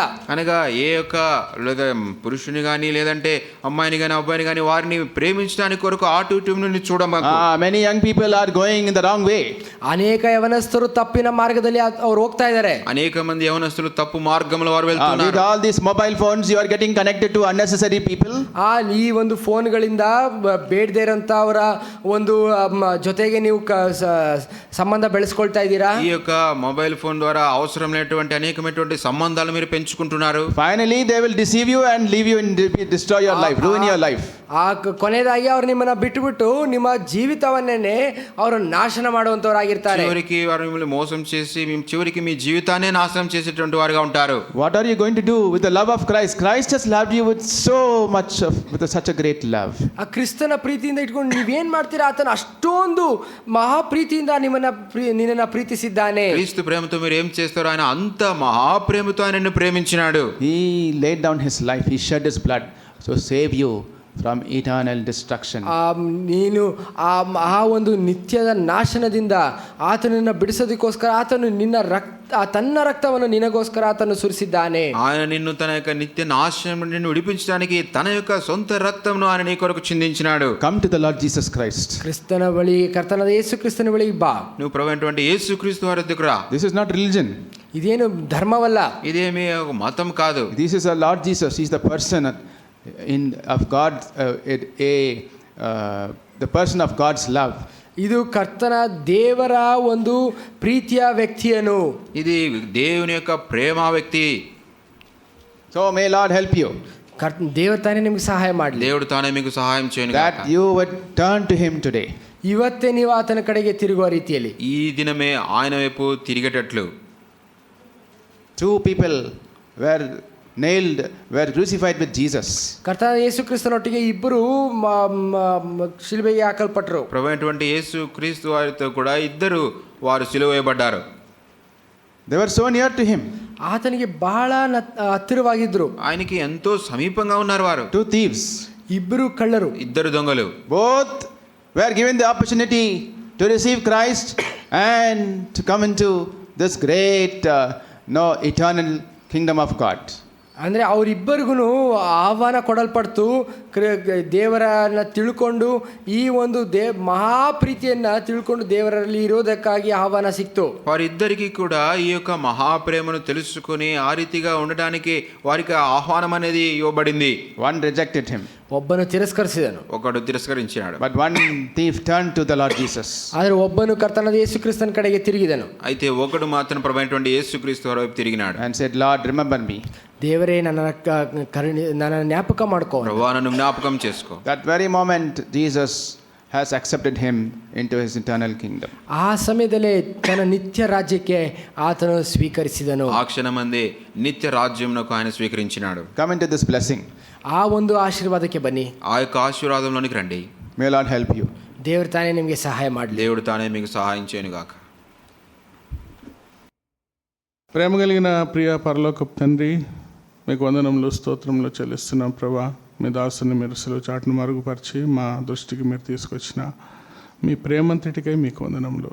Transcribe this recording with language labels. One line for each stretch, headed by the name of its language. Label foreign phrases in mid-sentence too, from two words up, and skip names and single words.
Telugu: అనగా ఏ యొక్క లేదా పురుషుని కానీ లేదంటే అమ్మాయిని కానీ అబ్బాయిని కానీ వారిని ప్రేమించడానికి కొరకు అటు ఇటు నుండి చూడమాకు.
English: Many young people are going in the wrong way.
Kannada: ಅನೇಕ ಯವನಸ್ಥರು ತಪ್ಪಿನ ಮಾರ್ಗದಲ್ಲಿ ಅವ್ರು ಹೋಗ್ತಾ ಇದ್ದಾರೆ.
Telugu: అనేక మంది యవనస్తులు తప్పు మార్గంలో వారు
English: With
Telugu: వెళ్తున్నారు.
English: all these mobile phones, you are getting connected to unnecessary people.
Kannada: ಈ ಒಂದು ಫೋನ್ಗಳಿಂದ ಬೇಡದೇ ಇರೋಂಥ ಅವರ ಒಂದು ಜೊತೆಗೆ ನೀವು ಸಂಬಂಧ ಬೆಳೆಸ್ಕೊಳ್ತಾ ಇದ್ದೀರಾ.
Telugu: ఈ యొక్క
English: mobile phone
Telugu: ద్వారా అవసరం లేనటువంటి అనేకమైనటువంటి సంబంధాలు మీరు పెంచుకుంటున్నారు.
English: Finally, they will deceive you and leave you and destroy your life, ruin your life.
Kannada: ಕೊನೆಯದಾಗಿ ಅವ್ರು ನಿಮ್ಮನ್ನ ಬಿಟ್ಟುಬಿಟ್ಟು ನಿಮ್ಮ ಜೀವಿತವನ್ನೇ ಅವರು ನಾಶನ ಮಾಡುವಂತವರಾಗಿರ್ತಾರೆ.
Telugu: చివరికి వారు మిమ్మల్ని మోసం చేసి చివరికి మీ జీవితాన్ని నాశనం చేసేటువంటి వారుగా ఉంటారు.
English: What are you going to do with the love of Christ? Christ has loved you with so much with such a great love.
Kannada: ಆ ಕ್ರಿಸ್ತನ ಪ್ರೀತಿಯಿಂದ ಇಟ್ಕೊಂಡು ನೀವೇನ್ ಮಾಡ್ತೀರಾ? ಆತನ ಅಷ್ಟೊಂದು ಮಹಾಪ್ರೀತಿಯಿಂದ ನಿನ್ನನ್ನ ಪ್ರೀತಿಸಿದ್ದಾನೆ.
Telugu: క్రీస్తు ప్రేమతో మీరు ఏం చేస్తారో ఆయన అంత మహాప్రేమతో ఆయన నిన్ను ప్రేమించినాడు.
English: He laid down his life, he shed his blood to save you from eternal destruction.
Kannada: ನೀನು ಆ ಒಂದು ನಿತ್ಯದ ನಾಶನದಿಂದ ಆತನನ್ನು ಬಿಡಿಸೋದಕ್ಕೋಸ್ಕರ ಆತನು ತನ್ನ ರಕ್ತವನ್ನು ನಿನಗೋಸ್ಕರ ಆತನು ಸುರಿಸಿದ್ದಾನೆ.
Telugu: ఆయన నిన్ను తన యొక్క నిత్య నాశనం నుండి విడిపించడానికి తన యొక్క సొంత రక్తమును ఆయన నీ కొరకు చిందించినాడు.
English: Come to the Lord Jesus Christ.
Kannada: ಕ್ರಿಸ್ತನ ಬಳಿ, ಕರ್ತನಾದ ಯೇಸು ಕ್ರಿಸ್ತನ ಬಳಿ ಬಾ.
Telugu: నువ్వు ప్రభువైనటువంటి యేసుక్రీస్తు వారి దగ్గరకు రా.
English: This is not religion.
Kannada: ಇದೇನು ಧರ್ಮವಲ್ಲ.
Telugu: ఇదేమీ ఒక మతం కాదు.
English: This is our Lord Jesus. He is the person of God, the person of God's love.
Kannada: ಇದು ಕರ್ತನ ದೇವರ ಒಂದು ಪ್ರೀತಿಯ ವ್ಯಕ್ತಿಯನು.
Telugu: ఇది దేవుని యొక్క ప్రేమ వ్యక్తి.
English: So may Lord help you.
Kannada: ದೇವರು ತಾನೇ ನಿಮಗೆ ಸಹಾಯ ಮಾಡಲಿ.
Telugu: దేవుడు తానే మీకు సహాయం చేయను
English: That you would turn to him today.
Kannada: ಇವತ್ತೇ ನೀವು ಆತನ ಕಡೆಗೆ ತಿರುಗುವ ರೀತಿಯಲ್ಲಿ.
Telugu: ఈ దినమే ఆయన వైపు తిరిగేటట్లు.
English: Two people were crucified with Jesus.
Kannada: ಕರ್ತನಾದ ಯೇಸು ಕ್ರಿಸ್ತನೊಟ್ಟಿಗೆ ಇಬ್ಬರು ಶಿಲುಬೆಗೆ ಹಾಕಲ್ಪಟ್ಟರು.
Telugu: ప్రభువైనటువంటి యేసు క్రీస్తు వారితో కూడా ఇద్దరు వారు సిలువ వేయబడ్డారు.
English: They were so near to him.
Kannada: ಆತನಿಗೆ ಬಹಳ ಹತ್ತಿರವಾಗಿದ್ರು.
Telugu: ఆయనకి ఎంతో సమీపంగా ఉన్నారు వారు.
English: Two thieves.
Kannada: ಇಬ್ಬರು ಕಳ್ಳರು.
Telugu: ఇద్దరు దొంగలు.
English: Both were given the opportunity to receive Christ and to come into this great eternal kingdom of God.
Kannada: ಅಂದರೆ ಅವರಿಬ್ಬರಿಗೂ ಆಹ್ವಾನ ಕೊಡಲ್ಪಡ್ತು. ದೇವರನ್ನ ತಿಳ್ಕೊಂಡು ಈ ಒಂದು ಮಹಾಪ್ರೀತಿಯನ್ನು ತಿಳ್ಕೊಂಡು ದೇವರಲ್ಲಿ ಇರೋದಕ್ಕಾಗಿ ಆಹ್ವಾನ ಸಿಕ್ತು.
Telugu: వారిద్దరికి కూడా ఈ యొక్క మహాప్రేమను తెలుసుకొని ఆ రీతిగా ఉండడానికి వారికి ఆహ్వానం అనేది ఇవ్వబడింది.
English: One rejected him.
Kannada: ಒಬ್ಬನು ತಿರಸ್ಕರಿಸಿದನು.
Telugu: ఒకడు తిరస్కరించాడు.
English: But one thief turned to the Lord Jesus.
Kannada: ಆದರೆ ಒಬ್ಬನು ಕರ್ತನಾದ ಯೇಸು ಕ್ರಿಸ್ತನ ಕಡೆಗೆ ತಿರುಗಿದನು.
Telugu: అయితే ఒకడు మాత్రం ప్రభువైనటువంటి యేసుక్రీస్తు వారి వైపు తిరిగినాడు.
English: And said, Lord, remember me.
Kannada: ದೇವರೇ ನನ್ನ ಜ್ಞಾಪಕ ಮಾಡ್ಕೋ.
Telugu: ప్రభువా నన్ను జ్ఞాపకం చేసుకో.
English: That very moment Jesus has accepted him into his eternal kingdom.
Kannada: ಆ ಸಮಯದಲ್ಲೇ ತನ್ನ ನಿತ್ಯ ರಾಜ್ಯಕ್ಕೆ ಆತನು ಸ್ವೀಕರಿಸಿದನು.
Telugu: ఆ క్షణమందే నిత్య రాజ్యమునకు ఆయన స్వీకరించినాడు.
English: Come into this blessing.
Kannada: ಆ ಒಂದು ಆಶೀರ್ವಾದಕ್ಕೆ ಬನ್ನಿ.
Telugu: ఆ యొక్క ఆశీర్వాదంలోనికి రండి.
English: May Lord help you.
Kannada: ದೇವರು ತಾನೇ ನಿಮಗೆ ಸಹಾಯ ಮಾಡಲಿ.
Telugu: దేవుడు తానే మీకు సహాయం చేయను గాక. ప్రేమ కలిగిన ప్రియ పరలోకపు తండ్రి, మీకు వందనములు స్తోత్రములు చెల్లిస్తున్నాం ప్రభా. మీ దాసుని మీరు సెలవు చాటును మరుగుపరిచి మా దృష్టికి మీరు తీసుకొచ్చిన మీ ప్రేమంతటికై మీకు వందనములు.